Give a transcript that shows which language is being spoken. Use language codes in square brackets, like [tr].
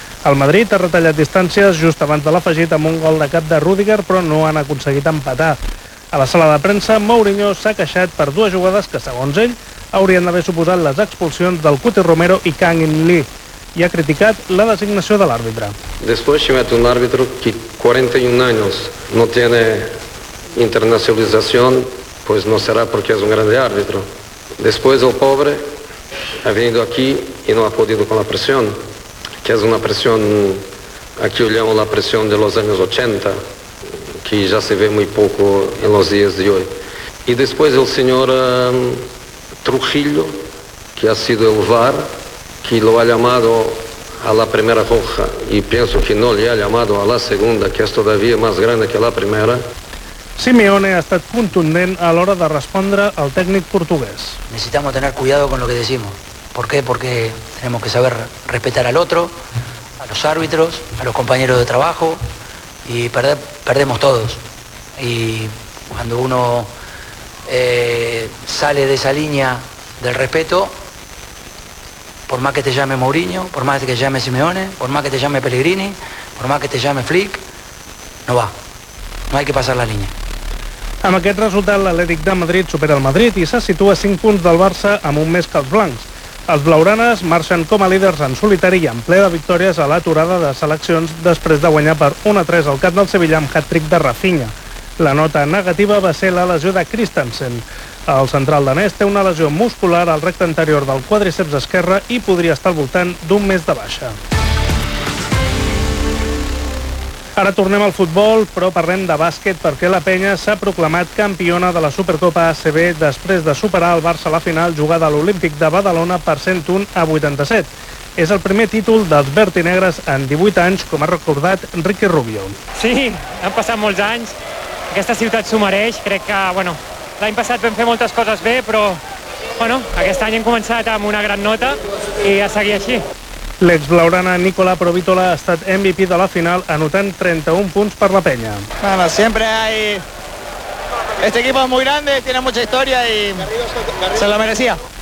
[ca] El Madrid ha retallat distàncies just abans de l'afegit amb un gol de cap de Rüdiger, però no han aconseguit empatar. A la sala de premsa, Mourinho s'ha queixat per dues jugades que, segons ell, haurien d'haver suposat les expulsions del Cuti Romero i Kang In Lee, i ha criticat la designació de l'àrbitre. [es] Después se mete un árbitro que 41 años no tiene internacionalización, pues no será porque es un grande árbitro. Después el pobre ha venido aquí y no ha podido con la presión, que es una presión, aquí lo llamo la presión de los años 80, que ya se ve muy poco en los días de hoy. Y después el señor Trujillo, que ha sido el VAR, que lo ha llamado a la primera roja y pienso que no le ha llamado a la segunda, que es todavía más grande que la primera. [ca] Simeone ha estat contundent a l'hora de respondre al tècnic portuguès. [es] Necesitamos tener cuidado con lo que decimos. ¿Por qué? Porque tenemos que saber respetar al otro, a los árbitros, a los compañeros de trabajo y perdemos todos. Y cuando uno sale de esa línea del respeto, por más que te llame Mourinho, por más que te llame Simeone, por más que te llame Pellegrini, por más que te llame Flick, no va. No hay que pasar la línea. [ca] Amb aquest resultat, l'Atlètic de Madrid supera el Madrid i se situa 5 punts del Barça amb un més que els blancs. Els blaugranes marxen com a líders en solitari i en ple de victòries a l'aturada de seleccions després de guanyar per 1-3 al Camp del Sevilla amb hat-trick de Rafinha. La nota negativa va ser la lesió de Christensen. El central danès té una lesió muscular al recte anterior del quàdriceps esquerre i podria estar al voltant d'un mes de baixa. Ara tornem al futbol, però parlem de bàsquet perquè la penya s'ha proclamat campiona de la Supercopa ACB després de superar el Barça a la final jugada a l'Olímpic de Badalona per 101-87. És el primer títol dels verd i negres en 18 anys, com ha recordat Ricky Rubio. Sí, han passat molts anys. Aquesta ciutat s'ho mereix, crec que, bueno, l'any passat vam fer moltes coses bé, però, bueno, aquest any hem començat amb una gran nota i a seguir així. L'exblaurana Nicola Provítola ha estat MVP de la final, anotant 31 punts per la penya. [es] Bueno, siempre hay... Este equipo es muy grande, tiene mucha historia y se lo merecía.